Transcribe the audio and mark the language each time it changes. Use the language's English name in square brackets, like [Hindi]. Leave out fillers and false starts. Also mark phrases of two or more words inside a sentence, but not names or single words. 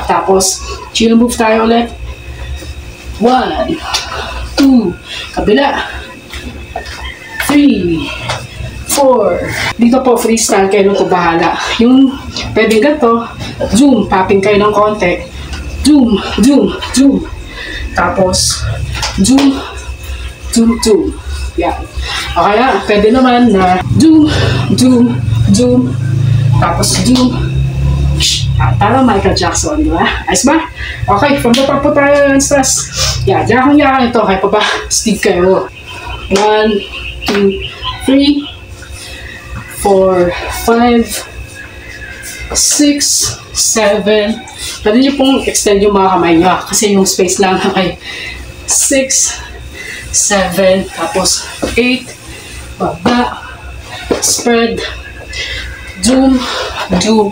[Filipino] Tapos, chill move tayo ulit. 1, 2, kabila. 3, 4. Dito po, freestyle kayo nung bahala. Yung pwedeng ganito, zoom, tapping kayo ng konti. Zoom, zoom, zoom. Tapos, zoom, zoom, zoom. Yan. O kaya, pwede naman na zoom, zoom, zoom. Tapos, zoom. Parang Michael Jackson, di ba? Ayos ba? Okay, [English] from the top [Filipino] po tayo ng stress. Yan, diyan akong yakan ito. Kaya pa ba? Stick kayo. 1, 2, 3, 4, 5, 6, 7. Pwede nyo pong extend yung mga kamay nyo kasi yung space lang ay 6, 7, tapos 8, baba, spread, zoom, zoom.